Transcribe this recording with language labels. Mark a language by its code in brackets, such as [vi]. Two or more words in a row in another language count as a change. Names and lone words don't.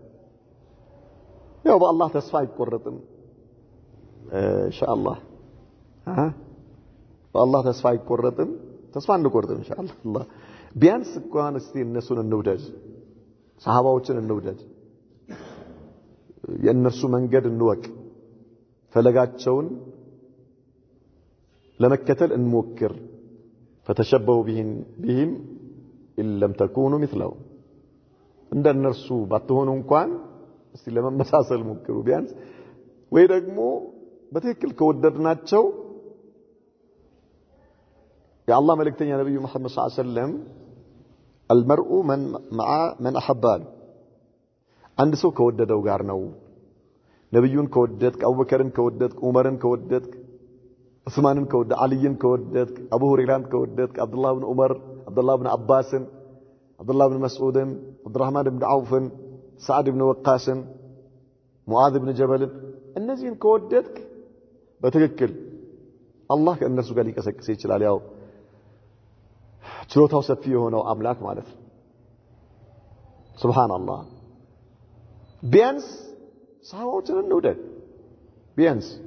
[am] ያው በአላህ ተስፋ አይቆረጥም ኢንሻአላህ በአላህ ተስፋ አይቆረጥም ተስፋ እንቆርጥም ኢንሻአላህ ቢያንስ እንኳን እስቲ እነሱን እንውደድ ሰሃባዎችን እንውደድ የእነሱ መንገድ እንወቅ ፈለጋቸውን ለመከተል እንሞክር [ar] فتشبهوا بهم إن لم تكونوا مثلهم [am] እንደነርሱ ባትሆኑ እንኳን እስቲ ለመመሳሰል ሞክሩ ቢያንስ ወይ ደግሞ በትክክል ከወደድናቸው የአላህ መልእክተኛ ነብዩ መሐመድ [ar] صلى الله عليه وسلم المرء من احب [am] አንድ ሰው ከወደደው ጋር ነው ነብዩን ከወደድክ አቡበከርን ከወደድክ ዑመርን ከወደድክ ዑስማንን ከወደድክ አልይን ከወደድክ አቡ ሁረይራን ከወደድክ አብዱላህ ኢብኑ ዑመር አብዱላህ ኢብኑ አባስን አብዱላህ ኢብኑ መስዑድን አብዱራህማን ኢብኑ ዐውፍን سعد بن وقاص معاذ بن جبل እነዚህን ከወደድክ በትክክል አላህ ከእነሱ ጋር ሊቀሰቅስ ይችላል ያው ችሎታው ሰፊ የሆነው አምላክ ማለት ነው ሱብሃንአላህ ቢያንስ ሰሃቦችን እንውደድ ቢያንስ